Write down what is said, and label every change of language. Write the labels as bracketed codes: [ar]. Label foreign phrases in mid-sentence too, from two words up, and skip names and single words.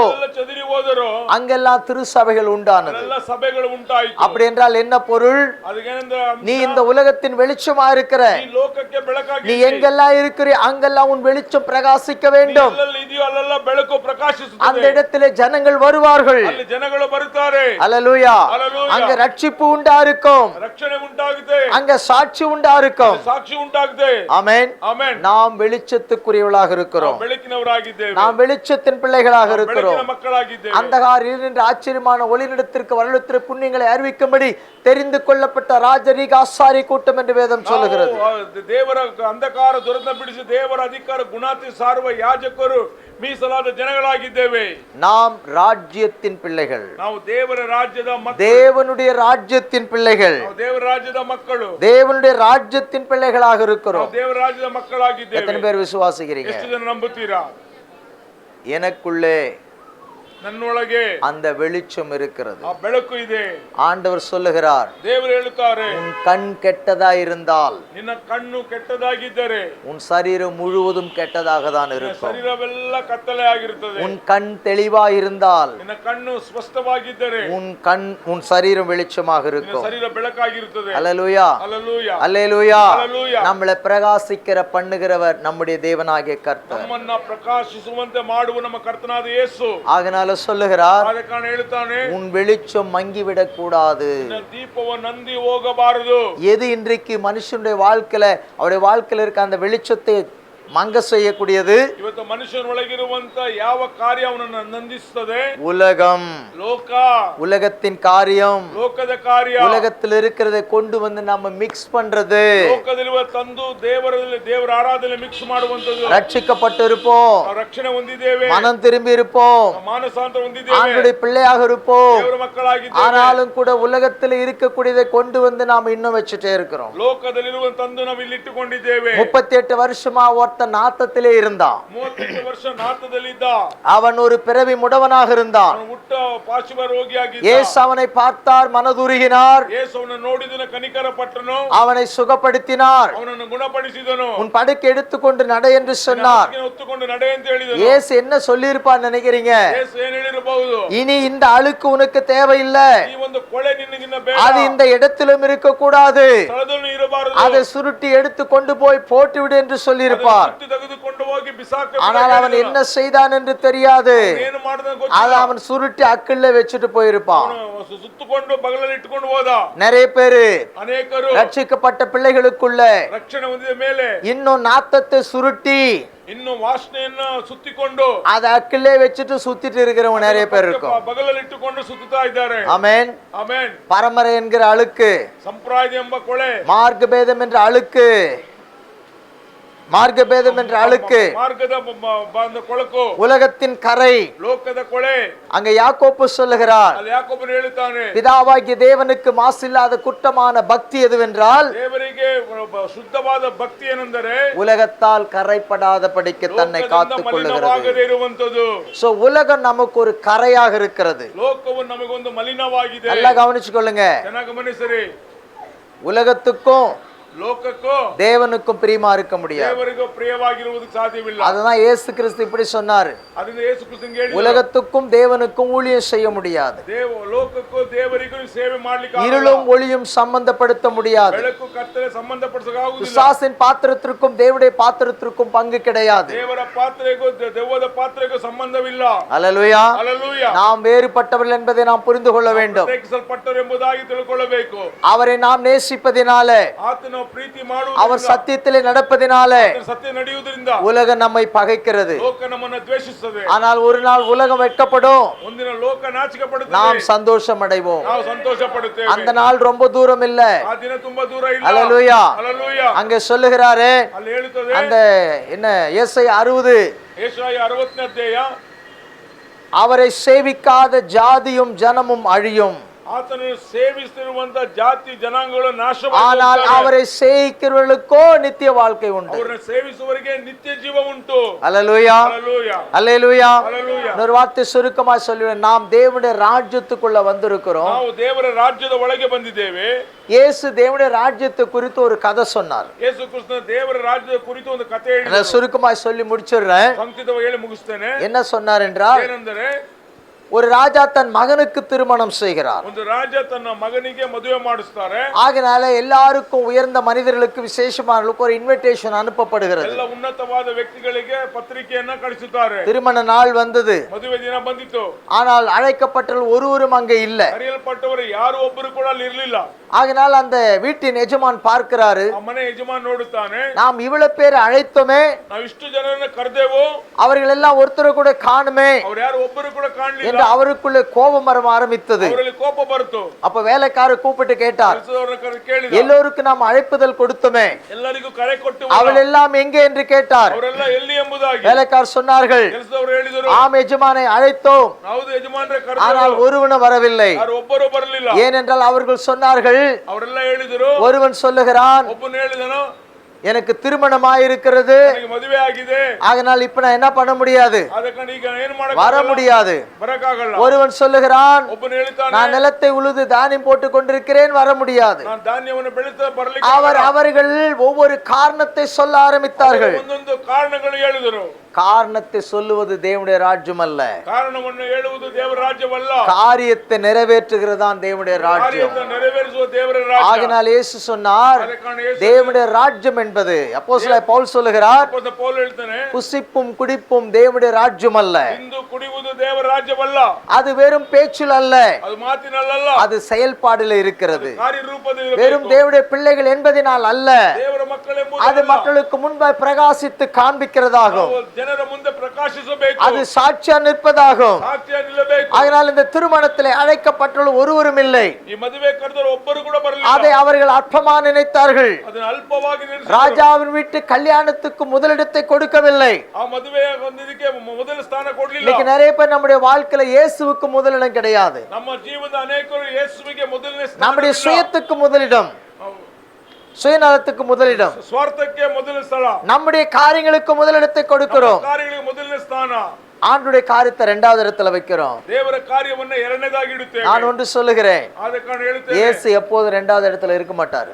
[kn] ಚದುರಿ ಹೋದರು, [ta] அங்கெல்லாம் திருச்சபைகள் உண்டானது. [kn] ಎಲ್ಲ ಸಭೆಗಳು ಉಂಟಾಯಿತು. [ta] அப்படி என்றால் என்ன பொருள்? நீ இந்த உலகத்தின் வெளிச்சமா இருக்கிற, [kn] ಈ ಲೋಕಕ್ಕೆ ಬೆಳಕಾಗಿ [ta] நீ எங்கெல்லாம் இருக்கிற அங்கெல்லாம் உன் வெளிச்சம் பிரகாசிக்க வேண்டும். [kn] ಎಲ್ಲೆಲ್ಲಿ ಇದೆಯೋ ಅಲ್ಲೆಲ್ಲ ಬೆಳಕು ಪ್ರಕಾಶಿಸುತ್ತದೆ. [ta] அந்த இடத்திலே ஜனங்கள் வருவார்கள். [kn] ಅಲ್ಲಿ ಜನಗಳು ಬರುತ್ತಾರೆ. [ta] அல்லேலூயா. அல்லேலூயா. அங்க ரட்சிப்பு உண்டா இருக்கும், [kn] ರಕ್ಷಣೆ ಉಂಟಾಗುತ್ತೆ, [ta] அங்க சாட்சி உண்டா இருக்கும். [kn] ಸಾಕ್ಷಿ ಉಂಟಾಗುತ್ತೆ. [ta] ஆமென். [kn] ಆಮೆನ್. [ta] நாம் வெளிச்சத்துக்குரியவர்களாக இருக்கிறோம். [kn] ಬೆಳಕಿನವರಾಗಿದ್ದೇವೆ. [ta] நாம் வெளிச்சத்தின் பிள்ளைகளாக இருக்கிறோம். [kn] ಬೆಳಕಿನ மಕ್ಕಳಾಗಿದ್ದೇವೆ. [ta] அந்தகாரில் நின்ற ஆச்சரியமான ஒளிநிடத்திற்கு வரலுத்திற்கு புண்ணியங்களை அறிவிக்கும்படி தெரிந்து கொள்ளப்பட்ட ராஜரீக ஆசாரி கூட்டம் என்று வேதம் சொல்லுகிறது. [kn] ದೇವರ ಅಂಧಕಾರ ದುರಂತ ಬಿಡಿಸಿ ದೇವರ ಅಧಿಕಾರ ಗುಣಾತಿ ಸಾರುವ ಯಾಜಕರು ಮೀಸಲಾದ ಜನಗಳಾಗಿದ್ದೇವೆ. [ta] நாம் ராஜ்யத்தின் பிள்ளைகள், [kn] ನಾವು ದೇವರ ರಾಜ್ಯದ ಮಕ್ಕಳು, [ta] தேவனுடைய ராஜ்யத்தின் பிள்ளைகள், [kn] ನಾವು ದೇವರ ರಾಜ್ಯದ ಮಕ್ಕಳು, [ta] தேவனுடைய ராஜ்யத்தின் பிள்ளைகளாக இருக்கிறோம். [kn] ನಾವು ದೇವರ ರಾಜ್ಯದ ಮಕ್ಕಳಾಗಿದ್ದೇವೆ. [ta] எத்தனை பேர் விசுவாசிக்கிறீங்க? [kn] ಎಷ್ಟು ಜನ ನಂಬುತ್ತೀರಾ? [ta] எனக்குள்ளே [kn] ನನ್ನೊಳಗೆ [ta] அந்த வெளிச்சம் இருக்கிறது. [kn] ಆ ಬೆಳಕು ಇದೆ. [ta] ஆண்டவர் சொல்லுகிறார், [kn] ದೇವರು ಹೇಳುತ್ತಾರೆ, [ta] உன் கண் கெட்டதா இருந்தால், [kn] ನಿನ್ನ ಕಣ್ಣು ಕೆಟ್ಟದಾಗಿದ್ದರೆ [ta] உன் சரீரம் முழுவதும் கெட்டதாக தான் [kn] ನಿನ್ನ [ta] இருக்கும். [kn] ಶರೀರವೆಲ್ಲ ಕತ್ತಲೆ ಆಗಿರುತ್ತದೆ. [ta] உன் கண் தெளிவா இருந்தால், [kn] ನಿನ್ನ ಕಣ್ಣು ಸ್ಪಷ್ಟವಾಗಿದ್ದರೆ [ta] உன் சரீரம் வெளிச்சமாக [kn] ನಿನ್ನ [ta] இருக்கும். [kn] ಶರೀರ ಬೆಳಕಾಗಿರುತ್ತದೆ. [ta] அல்லேலூயா. [kn] ಹಲ್ಲೆಲೂಯಾ. [ta] அல்லேலூயா. [kn] ಹಲ್ಲೆಲೂಯಾ. [ta] நம்மளை பிரகாசிக்கிற பண்ணுகிறவர் நம்முடைய தேவனாகிய கர்த்தர். [kn] ನಮ್ಮನ್ನ ಪ್ರಕಾಶಿಸುವಂತೆ ಮಾಡುವ ನಮ್ಮ ಕರ್ತನಾದ ಯೇಸು. [ta] ஆகனால சொல்லுகிறார், [kn] ಆದ ಕಾರಣ ಹೇಳುತ್ತಾನೆ, [ta] உன் வெளிச்சம் மங்கிவிடக் கூடாது. [kn] ನಿನ್ನ ದೀಪವು ನಂದಿ ಹೋಗಬಾರದು. [ta] எது இன்றைக்கு மனுஷனுடைய வாழ்க்கையில, அவருடைய வாழ்க்கையில இருக்க அந்த வெளிச்சத்தை மங்க செய்யக்கூடியது? [kn] ಇವತ್ತು ಮನುಷ್ಯನೊಳಗಿರುವಂತ ಯಾವ ಕಾರ್ಯ ಅವನನ್ನು ನಂದಿಸುತ್ತದೆ? [ta] உலகம், [kn] ಲೋಕ, [ta] உலகத்தின் காரியம், [kn] ಲೋಕದ ಕಾರ್ಯ, [ta] உலகத்தில் இருக்கிறதை கொண்டு வந்து நம்ம மிக்ஸ் பண்றது. [kn] ಲೋಕದಲ್ಲಿರುವ ತಂದು ದೇವರ ಆರಾಧನೆ ಮಿಕ್ಸ್ ಮಾಡುವಂತದ್ದು. [ta] ரட்சிக்கப்பட்டு இருப்போம், [kn] ನಾವು ರಕ್ಷಣೆ ಹೊಂದಿದ್ದೇವೆ, [ta] மனம் திரும்பி இருப்போம், [kn] ಮಾನಸಾಂತರ ಹೊಂದಿದ್ದೇವೆ, [ta] ஆண்டுடைய பிள்ளையாக இருப்போம். [kn] ದೇವರ ಮಕ್ಕಳಾಗಿದ್ದೇವೆ. [ta] ஆனாலும் கூட உலகத்தில் இருக்கக்கூடியதை கொண்டு வந்து நாம் இன்னும் வச்சுட்டே இருக்கிறோம். [kn] ಲೋಕದಲ್ಲಿರುವ ತಂದು ನಾವು ಇಲ್ಲಿ ಇಟ್ಟುಕೊಂಡಿದ್ದೇವೆ. [ta] 38 வருஷமா ஒருத்த நாத்தத்திலே இருந்தான். [kn] 38 ವರ್ಷ ನಾತದಲ್ಲಿದ್ದ. [ta] அவன் ஒரு பிறவி முடவனாக இருந்தான். [kn] ಅವನು ಹುಟ್ಟ ಪಾರ್ಶ್ವ ರೋಗಿಯಾಗಿದ್ದ. [ta] இயேசು அவனை பார்த்தார், மனதுருகினார், [kn] ಯೇಸು ಅವನನ್ನು ನೋಡಿದನು, ಕನಿಕರ ಪಟ್ಟನು, [ta] அவனை சுகப்படுத்தினார். [kn] ಅವನನ್ನು ಗುಣಪಡಿಸಿದನು. [ta] உன் படுக்கை எடுத்துக்கொண்டு நட என்று சொன்னார். [kn] ಹೊತ್ತುಕೊಂಡು ನಡೆ ಅಂತ ಹೇಳಿದನು. [ta] இயேசு என்ன சொல்லியிருப்பார் நினைக்கிறீங்க? [kn] ಯೇಸು ಏನು ಹೇಳಿರಬಹುದು? [ta] இனி இந்த அழுக்கு உனக்கு தேவையில்லை, [kn] ಈ ಒಂದು ಕೊಳೆ ನಿನಗಿನ್ನ ಬೇಡ, [ta] அது இந்த இடத்திலும் இருக்க கூடாது, [kn] ಸ್ಥಳದಲ್ಲೂ ಇರಬಾರದು, [ta] அதை சுருட்டி எடுத்து கொண்டு போய் போட்டுவிடு என்று சொல்லியிருப்பார். [kn] ತೆಗೆದುಕೊಂಡು ಹೋಗಿ ಬಿಸಾಕ. [ta] ஆனால் அவன் என்ன செய்தான் என்று தெரியாது. [kn] ಏನು ಮಾಡಿದ [ta] அதை [kn] ಗೊತ್ತಿಲ್ಲ. [ta] அவன் சுருட்டி அக்கிள்ள வச்சுட்டு போயிருப்பான். [kn] ಸುತ್ತುಕೊಂಡು ಬಗಲಲ್ಲಿ ಇಟ್ಟುಕೊಂಡು ಹೋದ. [ta] நிறைய பேரு [kn] ಅನೇಕರು [ta] ரட்சிக்கப்பட்ட பிள்ளைகளுக்குள்ள [kn] ರಕ್ಷಣೆ ಹೊಂದಿದ ಮೇಲೆ [ta] இன்னும் நாத்தத்தை சுருட்டி [kn] ಇನ್ನು ವಾಸನೆಯನ್ನ ಸುತ್ತಿಕೊಂಡು [ta] அதை அக்கிள்ளே வச்சுட்டு சுத்திட்டு இருக்கிறவங்க நிறைய பேர் இருக்கும். [kn] ಬಗಲಲ್ಲಿ ಇಟ್ಟುಕೊಂಡು ಸುತ್ತುತ್ತಾ ಇದ್ದಾರೆ. [ta] ஆமென். [kn] ಆಮೆನ್. [ta] பரம்பரை என்கிற அழுக்கு, [kn] ಸಂಪ್ರದಾಯ ಎಂಬ ಕೊಳೆ, [ta] மார்க்க பேதம் என்ற அழுக்கு, மார்க்க பேதம் என்ற அழுக்கு, [kn] ಮಾರ್ಗದ ಕೊಳಕು, [ta] உலகத்தின் கரை, [kn] ಲೋಕದ ಕೊಳೆ. [ta] அங்க யாக்கோப்பு சொல்லுகிறார், [kn] ಅಲ್ಲಿ ಯಾಕೋಬನು ಹೇಳುತ್ತಾನೆ, [ta] பிதாவாகிய தேவனுக்கு மாசில்லாத குற்றமான பக்தி எதுவென்றால், [kn] ದೇವರಿಗೆ ಶುದ್ಧವಾದ ಭಕ್ತಿ ಏನೆಂದರೆ [ta] உலகத்தால் கரைப்படாத படிக்க தன்னை காத்துக் கொள்ளுகிறது. [kn] ಇರುವಂತದ್ದು. [ta] சோ உலகம் நமக்கு ஒரு கரையாக இருக்கிறது. [kn] ಲೋಕವು ನಮಗೊಂದು ಮಲಿನವಾಗಿದೆ. [ta] நல்லா கவனிச்சுக்கொள்ளுங்க. [kn] ಚೆನ್ನಾಗಿ ಗಮನಿಸಿರಿ. [ta] உலகத்துக்கும் [kn] ಲೋಕಕ್ಕೂ [ta] தேவனுக்கும் பிரியமா இருக்க முடியாது. [kn] ದೇವರಿಗೂ ಪ್ರಿಯವಾಗಿರುವುದಕ್ಕೆ ಸಾಧ್ಯವಿಲ್ಲ. [ta] அதுதான் இயேசு கிறிஸ்து இப்படி சொன்னாரு, [kn] ಅದರಿಂದ ಯೇಸು ಕ್ರಿಸ್ತನಿಗೆ ಹೇಳಿದರು, [ta] உலகத்துக்கும் தேவனுக்கும் ஊழியம் செய்ய முடியாது, [kn] ಲೋಕಕ್ಕೂ ದೇವರಿಗೂ ಸೇವೆ ಮಾಡ್ಲಿಕ್ಕೆ [ta] இருளும் ஒளியும் சம்பந்தப்படுத்த முடியாது, [kn] ಬೆಳಕು ಕತ್ತಲೆ ಸಂಬಂಧಪಡಿಸಕ್ಕಾಗುವುದಿಲ್ಲ, [ta] பிசாசின் பாத்திரத்திற்கும் தேவனுடைய பாத்திரத்திற்கும் பங்கு கிடையாது. [kn] ದೇವರ ಪಾತ್ರೆಗೂ ದೆವ್ವದ ಪಾತ್ರೆಗೂ ಸಂಬಂಧವಿಲ್ಲ. [ta] அல்லேலூயா. [kn] ಹಲ್ಲೆಲೂಯಾ. [ta] நாம் வேறுபட்டவர்கள் என்பதை நாம் புரிந்து கொள்ள வேண்டும். [kn] ಪ್ರತ್ಯೇಕಿಸಲ್ಪಟ್ಟರು ಎಂಬುದಾಗಿ ತಿಳ್ಕೊಳ್ಳಬೇಕು. [ta] அவரை நாம் நேசிப்பதினாலே, [kn] ಆತನ ಪ್ರೀತಿ [ta] அவர் [kn] ಮಾಡುವುದರಿಂದ [ta] சத்தியத்திலே நடப்பதினாலே [kn] ಸತ್ಯ ನಡೆಯುವುದರಿಂದ [ta] உலகம் நம்மை பகைக்கிறது. [kn] ಲೋಕ ನಮ್ಮನ್ನು ದ್ವೇಷಿಸುತ್ತದೆ. [ta] ஆனால் ஒரு நாள் உலகம் வெட்கப்படும், [kn] ಒಂದಿನ ಲೋಕ ನಾಚಿಕೆ ಪಡುತ್ತದೆ, [ta] நாம் சந்தோஷம் அடைவோம். [kn] ನಾವು ಸಂತೋಷ ಪಡುತ್ತೇವೆ. [ta] அந்த நாள் ரொம்ப தூரம் இல்ல. [kn] ಆ ದಿನ ತುಂಬಾ ದೂರ ಇಲ್ಲ. [ta] அல்லேலூயா. [kn] ಹಲ್ಲೆಲೂಯಾ. [ta] அங்க சொல்லுகிறாரு, [kn] ಅಲ್ಲಿ ಹೇಳುತ್ತದೆ, [ta] அந்த என்ன ஏசாயா 60, [kn] ಯೆಶಾಯ 60ನೇ ಅಧ್ಯಾಯ, [ta] அவரை சேவிக்காத ஜாதியும் ஜனமும் அழியும், [kn] ಆತನನ್ನು ಸೇವಿಸುತ್ತಿರುವಂತ ಜಾತಿ ಜನಾಂಗಗಳು [ta] ஆனால் [kn] ನಾಶವಾಗುತ್ತವೆ, [ta] அவரை சேவிக்கிறவர்களுக்கோ நித்திய வாழ்க்கை உண்டு. [kn] ಅವರನ್ನು ಸೇವಿಸುವವರಿಗೆ ನಿತ್ಯ ಜೀವ ಉಂಟು. [ta] அல்லேலூயா. [kn] ಹಲ್ಲೆಲೂಯಾ. [ta] அல்லேலூயா. [kn] ಹಲ್ಲೆಲೂಯಾ. [ta] ஒரு வார்த்தை சுருக்கமா சொல்லுவேன், நாம் தேவனுடைய ராஜ்யத்துக்குள்ள வந்திருக்கிறோம். [kn] ನಾವು ದೇವರ ರಾಜ್ಯದ ಒಳಗೆ ಬಂದಿದ್ದೇವೆ. [ta] இயேசு தேவனுடைய ராஜ்யத்தை குறித்து ஒரு கதை சொன்னார். [kn] ಯೇಸು ಕ್ರಿಸ್ತನ ದೇವರ ರಾಜ್ಯದ ಕುರಿತು ಒಂದು ಕಥೆ [ta] நான் [kn] ಹೇಳಿದರು. [ta] சுருக்கமா சொல்லி முடிச்சிடுறேன். [kn] ಸಂಕ್ಷಿಪ್ತವಾಗಿ ಹೇಳಿ ಮುಗಿಸ್ತೇನೆ. [ta] என்ன சொன்னார் என்றால், [kn] ಏನೆಂದರೆ, [ta] ஒரு ராஜா தன் மகனுக்கு திருமணம் செய்கிறார். [kn] ಒಂದು ರಾಜ ತನ್ನ ಮಗನಿಗೆ ಮದುವೆ ಮಾಡಿಸ್ತಾರೆ. [ta] ஆகினால எல்லாருக்கும், உயர்ந்த மனிதர்களுக்கு, விசேஷமானவர்களுக்கு ஒரு இன்விடேஷன் அனுப்பப்படுகிறது. [kn] ಎಲ್ಲ ಉನ್ನತವಾದ ವ್ಯಕ್ತಿಗಳಿಗೆ ಪತ್ರಿಕೆಯನ್ನ ಕಳಿಸುತ್ತಾರೆ. [ta] திருமண நாள் வந்தது, [kn] ಮದುವೆ ದಿನ ಬಂದಿತ್ತು. [ta] ஆனால் அழைக்கப்பட்டவர்கள் ஒருவரும் அங்கே இல்ல. [kn] ಕರೆಯಲ್ಪಟ್ಟವರು ಯಾರು ಒಬ್ಬರು ಕೂಡ ಅಲ್ಲಿ ಇರಲಿಲ್ಲ. [ta] ஆகினால் அந்த வீட்டின் எஜமான் பார்க்கிறாரு, [kn] ಆ ಮನೆ ಯಜಮಾನ್ ನೋಡುತ್ತಾನೆ, [ta] நாம் இவ்வளவு பேர் அழைத்தோமே, [kn] ನಾವು ಇಷ್ಟು ಜನರನ್ನ ಕರೆದೇವು, [ta] அவர்கள் எல்லாம் ஒருத்தர் கூட காணுமே [kn] ಅವ್ರು ಯಾರು ಒಬ್ಬರು கூட ಕಾಣಲಿಲ್ಲ. [ta] என்று அவருக்குள்ளே கோபம் வர ஆரம்பித்தது. [kn] ಅವರಲ್ಲಿ ಕೋಪ ಬಂತು. [ta] அப்ப வேலைக்காரர் கூப்பிட்டு கேட்டார், [kn] ಕೆಲಸದವರನ್ನ ಕೇಳಿದ, [ta] எல்லோருக்கும் நாம் அழைப்புதல் கொடுத்தோமே, [kn] ಎಲ್ಲರಿಗೂ ಕರೆ ಕೊಟ್ಟು [ta] அவள் எல்லாம் எங்கே என்று கேட்டார். [kn] ಅವರೆಲ್ಲ ಎಲ್ಲಿ ಎಂಬುದಾಗಿ [ta] வேலைக்காரர் சொன்னார்கள், [kn] ಕೆಲಸದವರು ಹೇಳಿದರು, [ta] ஆம் எஜமானை அழைத்தோம், [kn] ಹೌದು ಯಜಮಾನ್ರೆ [ta] ஆனால் [kn] ಕರೆದರು, [ta] ஒருவனும் வரவில்லை. [kn] ಯಾರು ಒಬ್ಬರು ಬರಲಿಲ್ಲ. [ta] ஏனென்றால் அவர்கள் சொன்னார்கள், [kn] ಅವರೆಲ್ಲ ಹೇಳಿದರು, [ta] ஒருவன் சொல்லுகிறான், [kn] ಒಬ್ಬನು ಹೇಳಿದನು, [ta] எனக்கு திருமணமாயிருக்கிறது, [kn] ನನಗೆ ಮದುವೆ ಆಗಿದೆ, [ta] ஆகினால் இப்ப நான் என்ன பண்ண முடியாது, [kn] ಅದಕ್ಕೆ ಈಗ ಏನು ಮಾಡಕ [ta] வர முடியாது. [kn] ಬರಕಾಗಲ್ಲ. [ta] ஒருவன் சொல்லுகிறான், [kn] ಒಬ್ಬನು ಹೇಳ್ತಾನೆ, [ta] நான் நிலத்தை உழுது தானியம் போட்டுக் கொண்டிருக்கிறேன், வர முடியாது. [kn] ನಾನು ಧಾನ್ಯವನ್ನು ಬೆಳೆಯುತ್ತಾ ಬರಲಿಕ್ಕೆ [ta] அவர்கள் ஒவ்வொரு காரணத்தை சொல்ல ஆரம்பித்தார்கள். [kn] ಒಂದೊಂದು ಕಾರಣಗಳು ಹೇಳಿದರು. [ta] காரணத்தை சொல்லுவது தேவனுடைய ராஜ்யம் அல்ல, [kn] ಕಾರಣವನ್ನು ಹೇಳುವುದು ದೇವರ ರಾಜ್ಯವಲ್ಲ, [ta] காரியத்தை நிறைவேற்றுகிறதான் தேவனுடைய ராஜ்யம். [kn] ಕಾರ್ಯವನ್ನು ನೆರವೇರಿಸುವ ದೇವರ ರಾಜ್ಯ. [ta] ஆகினால் இயேசு சொன்னார், [kn] ಅದಕ್ಕಾಗಿ ಯೇಸು [ta] தேவனுடைய ராஜ்யம் என்பது, அப்போஸ்தலனாகிய பவுல் சொல்லுகிறார், [kn] ಅಪೊಸ್ತಲ ಪೌಲ ಹೇಳ್ತಾನೆ, [ta] புசிப்பும் குடிப்பும் தேவனுடைய ராஜ்யம் அல்ல, [kn] ಇಂದು ಕುಡಿಯುವುದು ದೇವರ ರಾಜ್ಯವಲ್ಲ, [ta] அது வெறும் பேச்சில் அல்ல, [kn] ಅದು ಮಾತಿನಲ್ಲ, [ta] அது செயல்பாடில் இருக்கிறது. [kn] ಕಾರ್ಯರೂಪದಲ್ಲಿ [ta] வெறும் தேவனுடைய பிள்ளைகள் என்பதினால் அல்ல, [kn] ದೇವರ ಮಕ್ಕಳೆಂಬುದು [ta] அது மக்களுக்கு முன்பாய் பிரகாசித்து காண்பிக்கிறதாகும், [kn] ಜನರ ಮುಂದೆ ಪ್ರಕಾಶಿಸಬೇಕು, [ta] அது சாட்சியா நிற்பதாகும். [kn] ಸಾಕ್ಷಿಯ ನಿಲ್ಲಬೇಕು. [ta] அதனால் இந்த திருமணத்திலே அழைக்கப்பட்டுள்ள ஒருவரும் இல்லை. [kn] ಈ ಮದುವೆ ಕರೆದವರು ಒಬ್ಬರು ಕೂಡ ಬರಲಿಲ್ಲ. [ta] அதை அவர்கள் அற்பமா நினைத்தார்கள். [kn] ಅದನ್ನು ಅಲ್ಪವಾಗಿ ನೆನೆಸಿದರು. [ta] ராஜாவின் வீட்டு கல்யாணத்துக்கு முதலிடத்தை கொடுக்கவில்லை. [kn] ಆ ಮದುವೆ ಹೊಂದಿದಕ್ಕೆ ಮೊದಲ ಸ್ಥಾನ ಕೊಡಲಿಲ್ಲ. [ta] இன்னைக்கு நிறைய பேர் நம்முடைய வாழ்க்கையில இயேசுவுக்கு முதலிடம் கிடையாது, [kn] ನಮ್ಮ ಜೀವನದ ಅನೇಕರು ಯೇಸುವಿಗೆ ಮೊದಲನೇ ಸ್ಥಾನ, [ta] நம்முடைய சுயத்துக்கு முதலிடம், சுயநலத்துக்கு முதலிடம், [kn] ಸ್ವಾರ್ಥಕ್ಕೆ ಮೊದಲ ಸ್ಥಳ, [ta] நம்முடைய காரியங்களுக்கு முதலிடத்தை கொடுக்கிறோம், [kn] ಕಾರ್ಯಗಳಿಗೆ ಮೊದಲನೇ ಸ್ಥಾನ, [ta] ஆண்டுடைய காரியத்தை இரண்டாவது இடத்துல வைக்கிறோம். [kn] ದೇವರ ಕಾರ್ಯವನ್ನ ಎರಡನೇದಾಗಿ ಇಡುತ್ತೇವೆ. [ta] நான் ஒன்று சொல்லுகிறேன், [kn] ಆದ ಕಾರಣ ಹೇಳುತ್ತೇವೆ, [ta] இயேசு எப்போது இரண்டாவது இடத்துல இருக்க மாட்டார்.